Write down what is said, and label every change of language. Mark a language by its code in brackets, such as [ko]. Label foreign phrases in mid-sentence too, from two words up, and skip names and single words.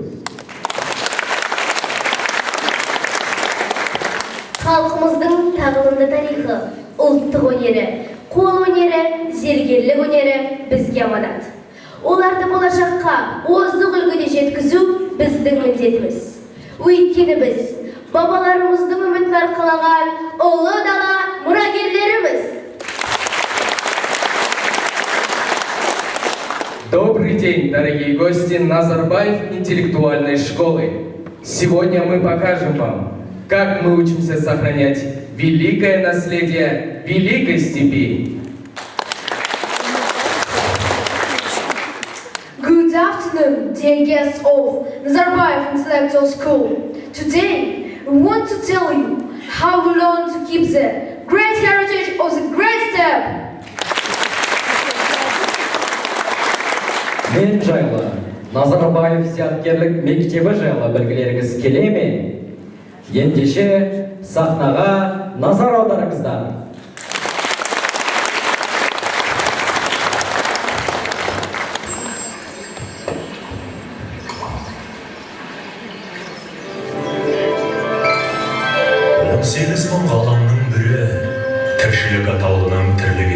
[kk] Халқымыздың тағылымды тарихы, ұлттық өнері, қол өнері, зергерлік өнері бізге аманат. Оларды болашаққа озық үлгіде жеткізу біздің міндетіміз. Өйткені біз бабаларымыздың үмітін арқалаған ұлы дала мұрагерлеріміз. [ru] Добрый день, дорогие гости Назарбаев интеллектуальной школы. Сегодня мы покажем вам, как мы учимся сохранять великое наследие Великой Степи. [en] Good afternoon, dear guests of Nazarbayev Intellectual School. Today, we want to tell you how we learn to keep the great heritage of the Great Steppe. [kk] Мен жайлы Назарбаев зияткерлік мектебі жайлы білгілеріңіз келе ме? Ендеше сахнаға назар аударыңыздар. Сегіз мың ғаламның бірі, тіршілік атаулының тірлік